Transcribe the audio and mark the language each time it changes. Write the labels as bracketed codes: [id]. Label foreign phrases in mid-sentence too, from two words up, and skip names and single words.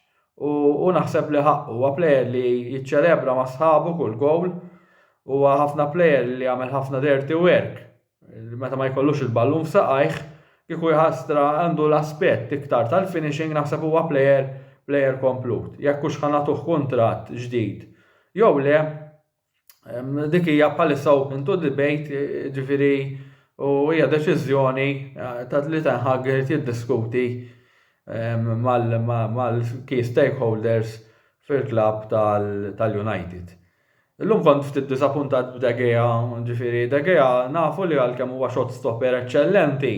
[mt] u naħseb li ħaqqu huwa plejer li jiċċelebra ma' sħabu kull gowl huwa ħafna plejer li jagħmel ħafna [en] dirty work [mt] meta ma jkollux il-ballun f'saqajh kieku jħassra għandu l-aspett iktar tal-finishing naħseb huwa plejer komplut. Jekk hux ħanatuh kuntratt ġdid. Jew le dik hija bħalissa [en] open to debate [mt] ġifieri u hija deċiżjoni ta' li Ten Hag irid jiddiskuti mal- [en] key stakeholders [mt] fil-klabb tal-United. Illum kont ftit disappuntat b'De Gea, ġifieri De Gea nafu li għalkemm huwa [en] shot stopper [mt] eċċellenti.